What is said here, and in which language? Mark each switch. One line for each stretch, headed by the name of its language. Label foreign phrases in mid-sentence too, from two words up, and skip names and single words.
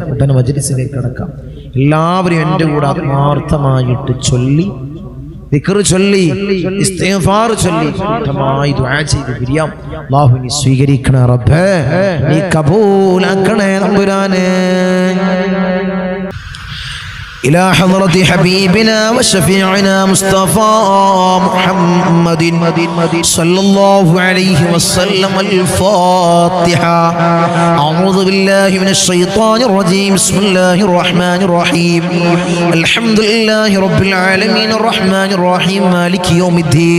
Malayalam: എല്ലാവരും എൻ്റെ കൂടെ ആത്മാർത്ഥമായിട്ട് ദിക്ർ ചൊല്ലി ഇസ്തിഗ്ഫാർ ചൊല്ലി കൂട്ടമായി ദുആ ചെയ്ത് പിരിയാം. അല്ലാഹു നീ സ്വീകരിക്കണേ റബ്ബേ, നീ കബൂലാക്കണേ തമ്പുരാനെ.
Arabic: إلى حضرة حبيبنا وشفيعنا مصطفى محمد صلى الله عليه وسلم. الفاتحة. أعوذ بالله من الشيطان الرجيم. بسم الله الرحمن الرحيم. الحمد لله رب العالمين الرحمن الرحيم مالك يوم الدين.